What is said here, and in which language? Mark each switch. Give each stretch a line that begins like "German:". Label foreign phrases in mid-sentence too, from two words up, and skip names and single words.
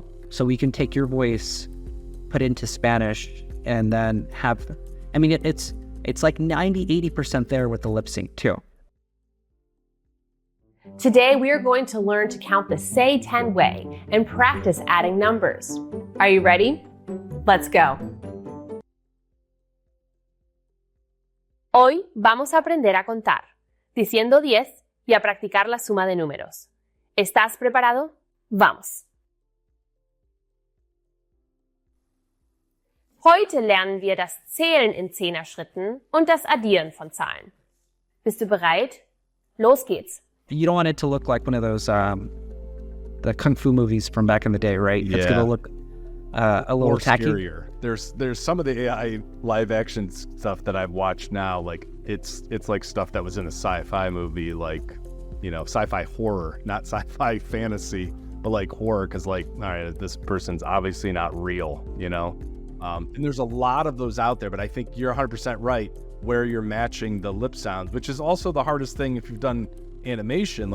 English: So we can take your voice, put it into Spanish, and then have, it's like 90-80% there with the lip sync too. Today, we are going to learn to count the Say 10 way and practice adding numbers. Are you ready? Let's go.
Spanish: Hoy vamos a aprender a contar, diciendo 10 y a practicar la suma de números. ¿Estás preparado? Vamos.
German: Heute lernen wir das Zählen in 10er-Schritten und das Addieren von Zahlen. Bist du bereit? Los geht's.
English: You don't want it to look like one of those the kung fu movies from back in the day, right? Yeah. It's going to look a little more tacky. Scarier. There's some of the AI live action stuff that I've watched now, like it's like stuff that was in a sci-fi movie, like, sci-fi horror, not sci-fi fantasy, but like horror, because like, all right, this person's obviously not real, and there's a lot of those out there, but I think you're 100% right where you're matching the lip sounds, which is also the hardest thing if you've done animation.